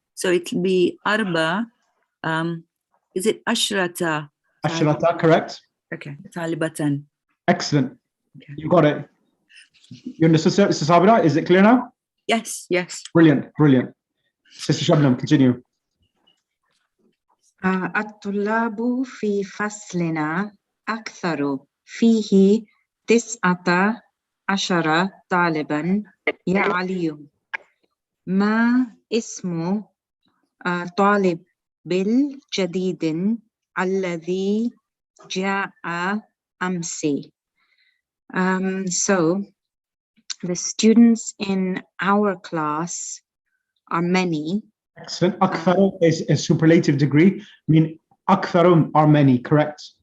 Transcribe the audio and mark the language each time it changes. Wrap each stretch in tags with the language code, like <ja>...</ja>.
<en>So it will be arba. Is it ashrata? Ashrata, correct? Okay. Talibatan. Excellent. Okay. You got it. You understood, Sister Sabira? Is it clear now? Yes. Yes. Brilliant. Sister Shabnam, continue.</en> <ar>الطلاب في فصلنا أكثر فيه 19 طالبا يا علي. ما اسم طالب الجديد الذي جاء أمس?</ar> <en>So the students in our class are many. Excellent. Akthar is a superlative degree. I mean, aktharun are many, correct?</en>